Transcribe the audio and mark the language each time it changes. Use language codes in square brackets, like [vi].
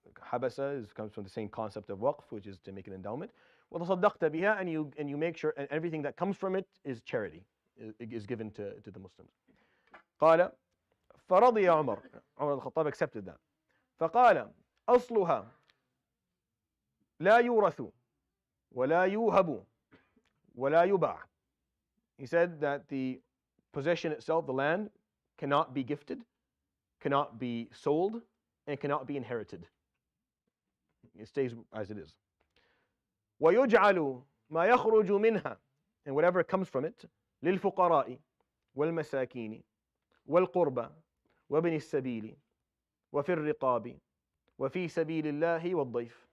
[en] Habasa comes from the same concept of waqf, which is to make an endowment. [ar] وتصدقت بها, [en] and you make sure, and everything that comes from it is charity, is given to the Muslims. [ar] قال فرضي عمر الخطاب [en] accepted that. [ar] فقال أصلها لا يورث ولا يوهب ولا يباع. [en] He said that the possession itself, the land, cannot be gifted, cannot be sold, and cannot be inherited. It stays as it is. [ar] ويجعل ما يخرج منها, [en] and whatever comes from it, [ar] للفقراء والمساكين والقربى وابن السبيل وفي الرقاب وفي سبيل الله والضيف.